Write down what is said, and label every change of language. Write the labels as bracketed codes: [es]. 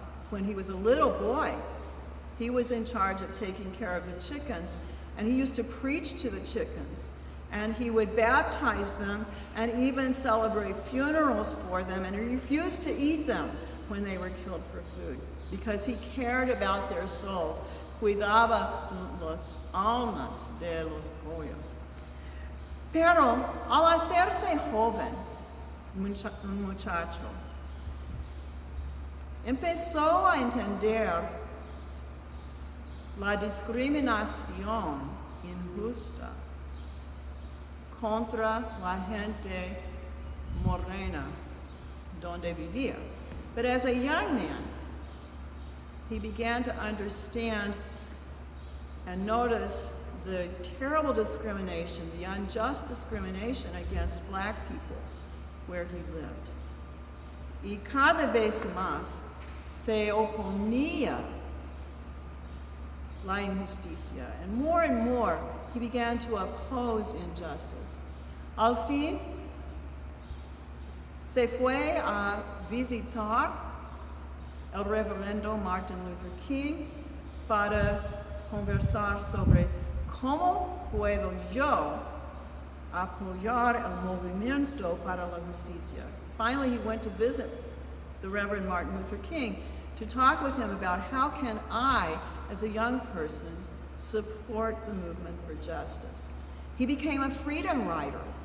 [en] When he was a little boy, he was in charge of taking care of the chickens, and he used to preach to the chickens, and he would baptize them and even celebrate funerals for them, and he refused to eat them when they were killed for food because he cared about their souls, [es] cuidaba las almas de los pollos. Pero al hacerse joven, un muchacho, empezó a entender la discriminación injusta contra la gente morena donde vivía. [en] But as a young man, he began to understand and notice the terrible discrimination, the unjust discrimination against black people where he lived. [es] Y cada vez más se oponía la injusticia, [en] and more he began to oppose injustice. [es] Al fin, se fue a visitar el reverendo Martin Luther King para conversar sobre cómo puedo yo apoyar el movimiento para la justicia. [en] Finally, he went to visit the Reverend Martin Luther King to talk with him about how can I, as a young person, support the movement for justice. He became a freedom rider.